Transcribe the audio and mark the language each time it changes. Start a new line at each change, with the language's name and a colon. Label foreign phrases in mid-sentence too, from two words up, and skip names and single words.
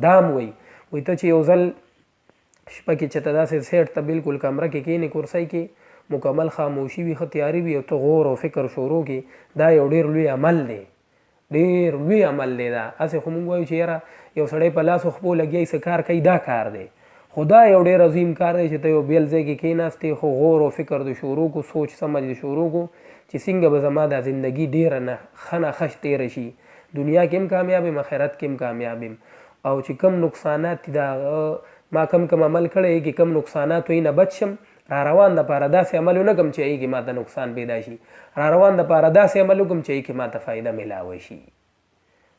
Pashto: دام وایي ته چې یو ځل شپه کې چې ته داسې سیټ ته بالکل کمره کې کښېنې، کرسۍ کې مکمل خاموشي وي، ښه تیاري وي، او ته غور او فکر شروع کړي، دا یو ډېر لوی عمل دی، ډېر لوی عمل دی. دا هسې خو موږ وایو چې یاره یو سړی په لاسو خپو لګیا څه کار کوي، دا کار دی، خو دا یو ډېر عظیم کار دی چې ته یو بېل ځای کې کښېناستې، خو غور او فکر د شروع کو، سوچ سمجھ د شروع کو چې څنګه به زما دا زندګي ډېره ښه نه ښه تېره شي، دنیا کې هم کامیاب یم، آخرت کې هم کامیاب یم، او چې کم نقصانات دي دا ما کم عمل کړی کې کم نقصانات وي نه بچ شم، را روان د پاره داسې عمل ونه کړم چې هغې کې ما ته نقصان پیدا شي، را روان د پاره داسې عمل وکړم چې هغې کې ما ته فایده میلاوه شي.